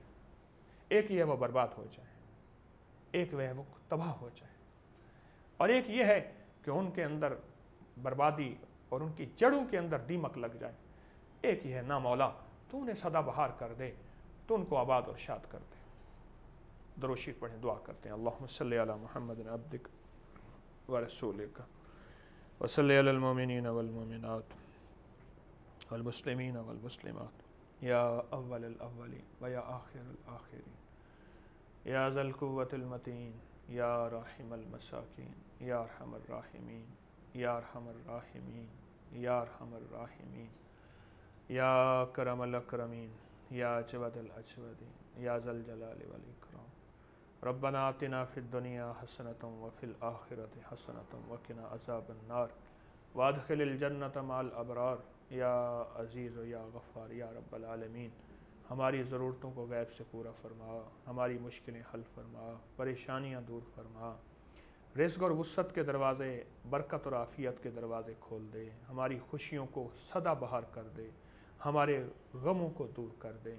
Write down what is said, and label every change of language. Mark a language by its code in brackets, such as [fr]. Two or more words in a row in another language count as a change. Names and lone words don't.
[ur] ایک یہ وہ برباد ہو جائے، ایک وہ وہ تباہ ہو جائے، اور ایک یہ ہے کہ ان کے اندر بربادی اور ان کی جڑوں کے اندر دیمک لگ جائے. ایک یہ ہے نا مولا تو انہیں سدابہار کر دے، تو ان کو آباد اور شاد کر دے. درود شریف پڑھیں، دعا کرتے ہیں. [ar] اللهم صل على محمد عبدك ورسولك وصل على المؤمنين والمؤمنات والمسلمين والمسلمات يا أول الأولين ويا آخر الآخرين يا ذا القوة المتين يا راحم المساكين يا أرحم الراحمين يا أرحم الراحمين يا أرحم الراحمين يا أكرم الأكرمين يا أجود الأجودين يا ذا الجلال والإكرام. ربنا آتنا في الدنيا حسنة وفي الآخرة حسنة وقنا عذاب النار وأدخلنا الجنة مع الأبرار يا عزيز يا غفار يا رب العالمين. [ur] ہماری ضرورتوں کو غیب سے پورا فرما، ہماری مشکلیں حل فرما، پریشانیاں دور فرما، رزق اور وسعت کے دروازے، برکت اور عافیت کے دروازے کھول دے، ہماری خوشیوں کو سدا بہار کر دے، ہمارے غموں کو دور کر دے.